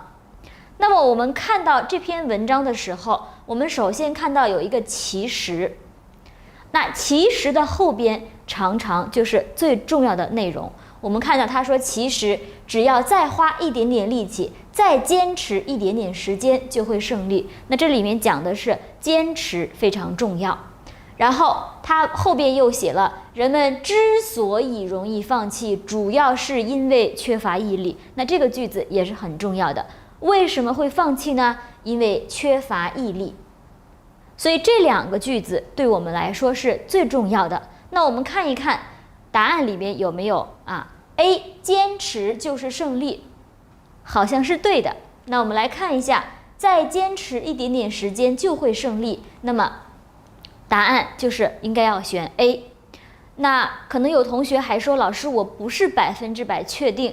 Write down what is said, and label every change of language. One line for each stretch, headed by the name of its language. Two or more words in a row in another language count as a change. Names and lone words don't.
Chinese: 那麼我們看到這篇文章的時候，我們首先看到有一個其實，那其實的後邊常常就是最重要的內容。我們看到他說，其實只要再花一點點力氣，再堅持一點點時間，就會勝利。那這裡面講的是堅持非常重要。然後他後邊又寫了，人們之所以容易放棄，主要是因為缺乏毅力。那這個句子也是很重要的。為什麼會放棄呢？因為缺乏毅力。所以這2個句子對我們來說是最重要的。那我們看一看答案裡面有沒有 A 堅持就是勝利，好像是對的。那我們來看一下，再堅持一點點時間就會勝利，那麼答案就是應該要選 A。那可能有同學還說，老師我不是100%確定。